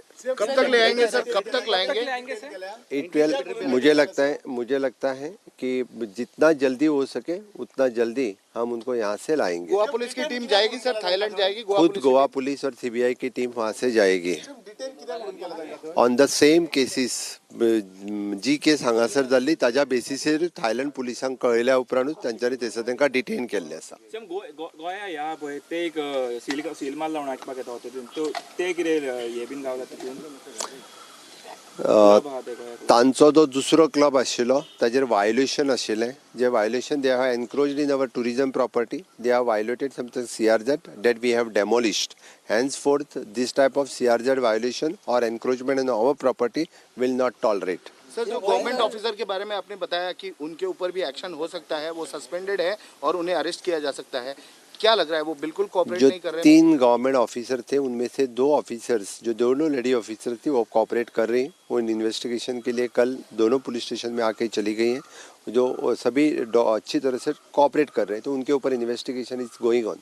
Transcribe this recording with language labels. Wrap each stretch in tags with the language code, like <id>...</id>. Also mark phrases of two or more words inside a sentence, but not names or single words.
<hi>कब तक ले आएंगे सर? कब तक लाएंगे? मुझे लगता है कि जितना जल्दी हो सके उतना जल्दी हम उनको यहाँ से लाएंगे। गोवा पुलिस की टीम जाएगी सर, थाईलैंड जाएगी? खुद गोवा पुलिस और CBI की टीम वहाँ से जाएगी।</hi> <en>on the same cases</en> <kok>जी केस हांगासर जाल्ली ताज्या बेसिसेर थायलंड पुलिसांक कळयल्या उपरांतूच तांच्यांनी थंयसर तांकां डिटेन केल्ले आसा। गोंया ह्या पळय ते एक सील मार लावण्याक येता तो ते कितें हे बीन गावला तितून तांचो जो दुसरो क्लब आशिल्लो ताजेर वायोलेशन आशिल्लें जे वायोलेशन</kok> <en>they have encroached in our tourism property they have violated something CRZ that we have demolished. Henceforth this type of CRZ violation or encroachment in our property will not tolerate.</en> <hi>सर, जो</hi> <en>government officer</en> <hi>के बारे में आपने बताया कि उनके ऊपर भी एक्शन हो सकता है, वो सस्पेंडेड है और उन्हें अरेस्ट किया जा सकता है, क्या लग रहा है वो बिल्कुल कोऑपरेट नहीं कर रहे हैं? 3</hi> <en>government officer</en> <hi>थे उनमें से 2 ऑफिसर्स जो दोनों</hi> <en>lady officer</en> <hi>थी वो कोऑपरेट कर रही हैं। वो इन्वेस्टिगेशन के लिए कल दोनों पुलिस स्टेशन में आके चली गई हैं, जो सभी अच्छी तरह से कोऑपरेट कर रहे हैं, तो उनके ऊपर</hi> <en>investigation is going on.</en>